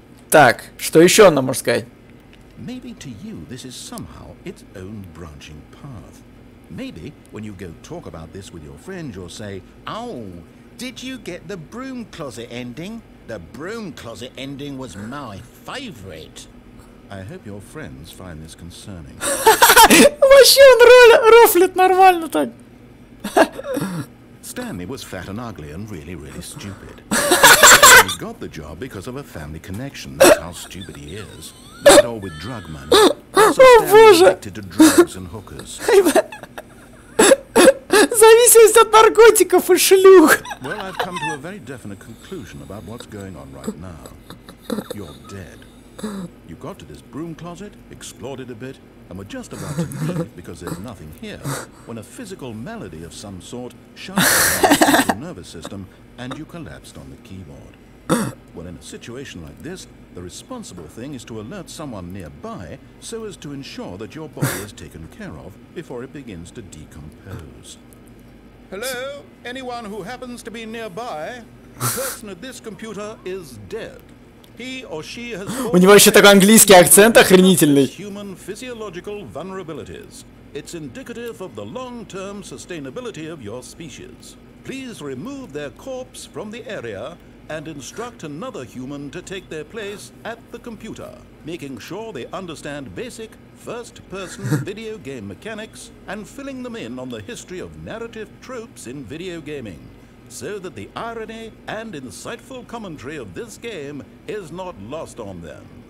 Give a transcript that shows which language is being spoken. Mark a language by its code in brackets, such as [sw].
[ru] Так, что еще нам можно сказать? [en] Maybe to you this is somehow its own branching path. Maybe when you go talk about this with your friends, you'll say, "Oh, did you get the broom closet ending? The broom closet ending was my favorite." I hope your friends find this concerning. [ru] Вообще он рофлит нормально так. [en] Stanley was fat and ugly and really, really stupid. He got the job because of a family connection. That's how stupid he is. Not all with drug money. Also, Stanley was addicted to drugs and hookers. [ru] Зависимость от наркотиков и шлюх. [en] Well, I've come to a very definite conclusion about what's going on right now. You're dead. You got to this broom closet, explored it a bit, and were just about to leave because there's nothing here, when a physical malady of some sort shut down your nervous system and you collapsed on the keyboard. Well, in a situation like this, the responsible thing is to alert someone nearby so as to ensure that your body is taken care of before it begins to decompose. Hello? Anyone who happens to be nearby? The person at this computer is dead. He or she has [ru] У него еще такой английский акцент охренительный. [en] Human physiological vulnerabilities. It's indicative of the long-term sustainability of your species. Please remove their corpse from the area and instruct another human to take their place at the computer, making sure they understand basic first-person video game mechanics and filling them in on the history of narrative tropes in video gaming, so that the irony and insightful commentary of this game is not lost on them.